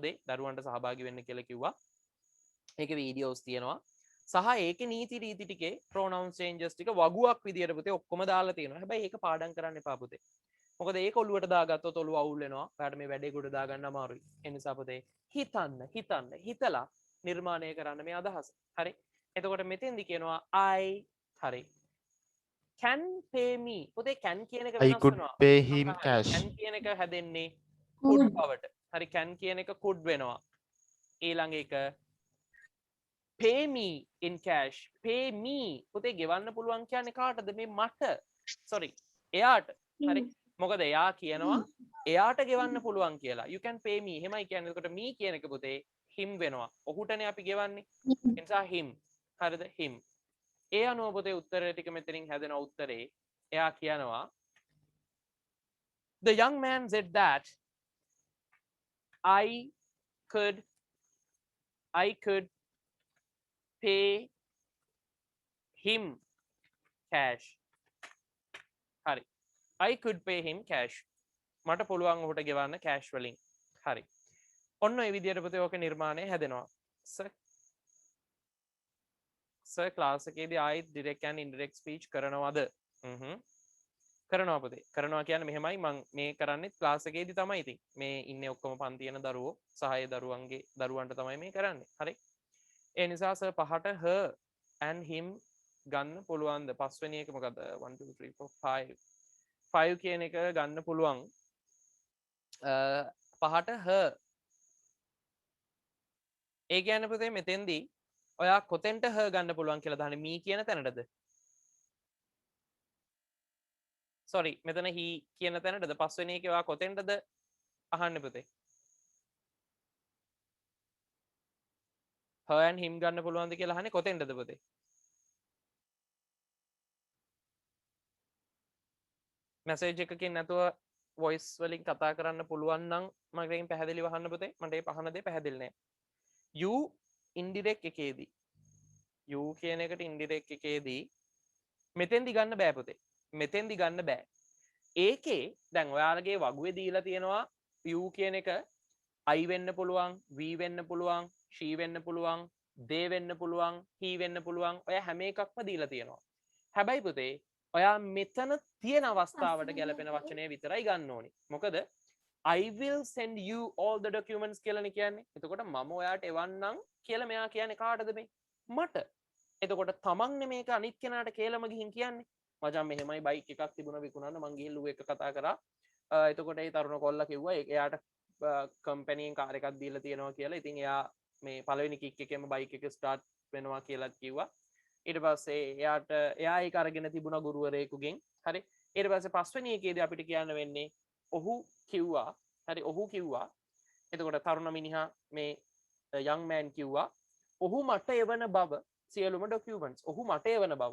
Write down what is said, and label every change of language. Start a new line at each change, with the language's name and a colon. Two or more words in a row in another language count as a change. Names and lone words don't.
Sinhala: දේ දරුවන්ට සහභාගී වෙන්න කියලා කිව්වා ඒකේ වීඩියෝස් තියෙනවා සහ ඒකේ නීති රීති ටිකේ
English: pronouns changes
Sinhala: ටික වගුවක් විදියට පුතේ ඔක්කොම දාලා තියෙනවා හැබැයි ඒක පාඩම් කරන්න එපා පුතේ මොකද ඒක ඔළුවට දාගත්තොත් ඔළුව අවුල් වෙනවා ඔයාලට මේ වැඩේ කොට දාගන්න අමාරුයි ඒ නිසා පුතේ හිතලා නිර්මාණය කරන්න මේ අදහස හරි එතකොට මෙතෙන්දි කියනවා I හරි
English: can pay me
Sinhala: පුතේ can කියන එක I වෙනස් could වෙනවා
English: pay him cash
Sinhala: can කියන එක හැදෙන්නේ could බවට හරි can කියන එක could වෙනවා ඊළඟ එක
English: pay me in cash pay me
Sinhala: පුතේ ගෙවන්න පුළුවන් කියන්නේ කාටද මේ මට sorry එයාට හරි මොකද එයා කියනවා එයාට ගෙවන්න පුළුවන් කියලා
English: you can pay me
Sinhala: එහෙමයි කියන්නේ එතකොට me කියන එක පුතේ him වෙනවා ඔහුටනේ අපි ගෙවන්නේ ඒ නිසා him හරිද him ඒ අනුව පුතේ උත්තරය ටික මෙතනින් හැදෙන උත්තරේ එයා කියනවා
English: the young man said that I could pay him cash
Sinhala: හරි
English: I could pay him cash
Sinhala: මට පුළුවන් ඔහුට ගෙවන්න cash වලින් හරි ඔන්න ඒ විදිහට පුතේ ඕක නිර්මාණය හැදෙනවා සර් ක්ලාස් එකේදී ආයි
English: direct and indirect speech
Sinhala: කරනවද කරනවා පුතේ කරනවා කියන්නේ මෙහෙමයි මම මේ කරන්නේ ක්ලාස් එකේදී තමයි ඉතින් මේ ඉන්නේ ඔක්කොම පන්ති යන දරුවෝ සහ ඒ දරුවන්ට තමයි මේ කරන්නේ හරි ඒ නිසා සර් පහට
English: her and him
Sinhala: ගන්න පුළුවන්ද පස්වෙනි එක මොකද 1 2 3 4 5 කියන එක ගන්න පුළුවන් පහට her ඒ කියන්නේ පුතේ මෙතෙන්දී ඔයා කොතෙන්ට her ගන්න පුළුවන් කියලා දාන්නේ me කියන තැනටද sorry මෙතන he කියන තැනටද පස්වෙනි එකේ ඔයා කොතෙන්ටද අහන්නේ පුතේ
English: her and him
Sinhala: ගන්න පුළුවන්ද කියලා අහන්නේ කොතෙන්ටද පුතේ message එකකින් නැතුව voice වලින් කතා කරන්න පුළුවන් නම් මගෙන් පැහැදිලිව අහන්න පුතේ මට මේ පහන දෙය පැහැදිලි නෑ
English: you indirect
Sinhala: එකේදී you කියන එකට indirect එකේදී මෙතෙන්දි ගන්න බෑ පුතේ මෙතෙන්දි ගන්න බෑ ඒකේ දැන් ඔයාලගේ වගුවේ දීලා තියෙනවා you කියන එක I වෙන්න පුළුවන් we වෙන්න පුළුවන් she වෙන්න පුළුවන් they වෙන්න පුළුවන් he වෙන්න පුළුවන් ඔය හැම එකක්ම දීලා තියෙනවා හැබැයි පුතේ ඔයා මෙතන තියෙන අවස්ථාවට ගැලපෙන වචනය විතරයි ගන්න ඕනේ මොකද
English: I will send you all the documents
Sinhala: කියලානේ කියන්නේ එතකොට මම ඔයාට එවන්නම් කියලා මෙයා කියන්නේ කාටද මේ මට එතකොට තමන්නේ මේක අනිත් කෙනාට කියලාම ගිහින් කියන්නේ මචං මෙහෙමයි බයික් එකක් තිබුණා විකුණන්න මං ගිහින් එක කතා කරා එතකොට ඒ තරුණ කොල්ලා කිව්වා එයාට කම්පැනියෙන් කාර් එකක් දීලා තියෙනවා කියලා ඉතින් එයා මේ පළවෙනි කික් එකේම බයික් එක ස්ටාර්ට් වෙනවා කියලා කිව්වා ඊට පස්සේ එයා ඒක අරගෙන තිබුණා ගුරුවරයෙකුගෙන් හරි ඊට පස්සේ පස්වෙනි එකේදී අපිට කියන්න වෙන්නේ ඔහු කිව්වා එතකොට තරුණ මිනිහා මේ
English: young man
Sinhala: කිව්වා ඔහු මට එවන බව සියලුම ඩොකියුමන්ට්ස්. ඔහු මට එවන බව.